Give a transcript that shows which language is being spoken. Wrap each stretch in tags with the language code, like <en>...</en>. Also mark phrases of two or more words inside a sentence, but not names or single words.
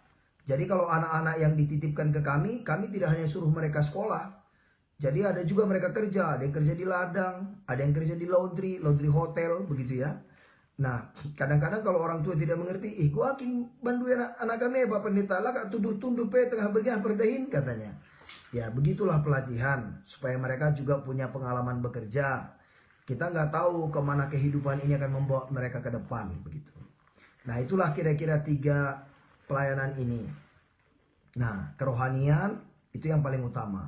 <id>Jadi kalau anak-anak yang dititipkan ke kami tidak hanya suruh mereka sekolah. Jadi ada juga mereka kerja, ada yang kerja di ladang, ada yang kerja di laundry hotel, begitu ya. Nah, kadang-kadang kalau orang tua tidak mengerti, gua akan bantu anak kami, Pak Pendeta,</id> <btx>lah kak tunduk pe tengah berdahin,</btx> <id>katanya. Ya, begitulah pelatihan, supaya mereka juga punya pengalaman bekerja. Kita nggak tahu kemana kehidupan ini akan membawa mereka ke depan, begitu. Nah, itulah kira-kira 3 pelayanan ini. Nah, kerohanian itu yang paling utama.</id>